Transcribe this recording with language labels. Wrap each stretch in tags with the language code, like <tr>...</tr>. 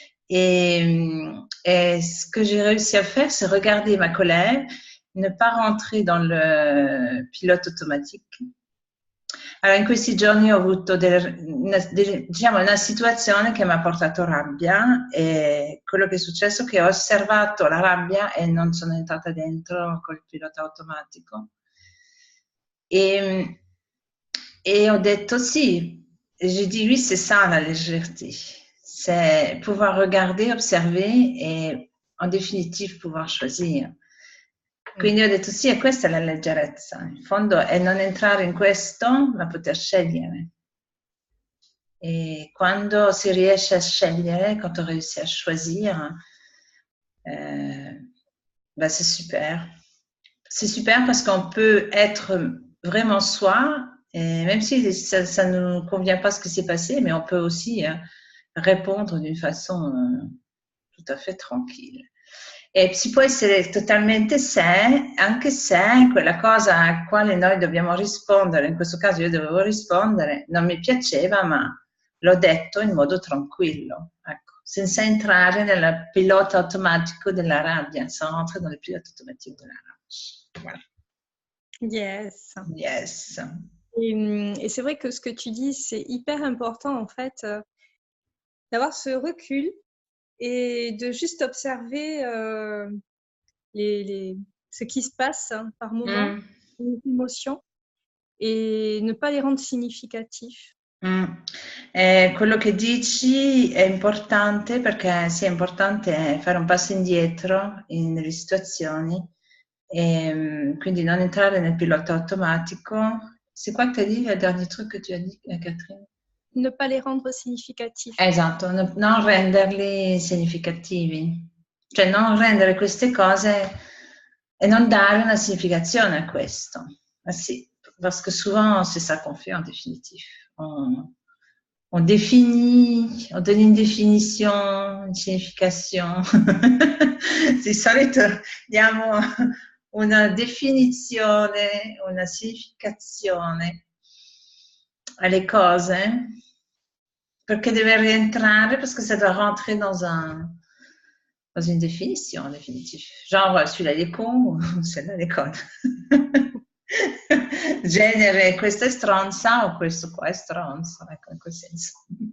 <fr>Et ce que j'ai réussi à faire, c'est regarder ma colère, ne pas rentrer dans le pilote automatique.</fr> <it>Allora, in questi giorni ho avuto diciamo, una situazione che mi ha portato rabbia e quello che è successo è che ho osservato la rabbia e non sono entrata dentro col pilota automatico.</it> <fr>Et</fr> <it>ho detto sì,</it> <fr>j'ai dit oui, c'est ça la légèreté. C'est pouvoir regarder, observer et en définitive pouvoir choisir.</fr> <it>Quindi ho detto sì, e questa è la leggerezza, in fondo è non entrare in questo, ma poter scegliere. E quando si riesce a scegliere,</it> <fr>quand on réussit à choisir, bah c'est super. C'est super parce qu'on peut être vraiment soi, et même si ça ne nous convient pas ce qui s'est passé, mais on peut aussi répondre d'une façon tout à fait tranquille.</fr> <it>E si può essere totalmente sé, anche se quella cosa a quale noi dobbiamo rispondere, in questo caso io dovevo rispondere, non mi piaceva, ma l'ho detto in modo tranquillo, ecco, senza entrare nel pilota automatico della rabbia,</it> <fr>sans rentrer dans le pilote automatique de la rage. Voilà.</fr> <en>Yes. Yes.</en> <fr>Et c'est vrai que ce que tu dis, c'est hyper important en fait, d'avoir ce recul et de juste observer ce qui se passe par moment, les émotions, et ne pas les rendre significatifs.</fr> <it>Quello che dici è importante perché sì, è importante fare un passo indietro nelle situazioni e quindi non entrare nel pilota automatico.</it> <fr>C'est quoi que tu as dit, le dernier truc que tu as dit, Catherine? Ne pas les rendre significatifs.</fr> <it>Esatto, non renderli significativi, cioè non rendere queste cose et non dare una significazione a questo.</it> <fr>Sì, parce que souvent c'est ça qu'on fait en définitive. On définit, on donne une définition, une signification.</fr> <it>Di solito diamo una definizione, una significazione alle cose, perché deve rientrare,</it> <fr>parce que ça doit rentrer dans une définition définitive. Genre, celui-là il est con, ou celle-là elle est conne.</fr> <it>Genere, questo è stronza o questo qua è stronzo, ecco, in quel senso.</it>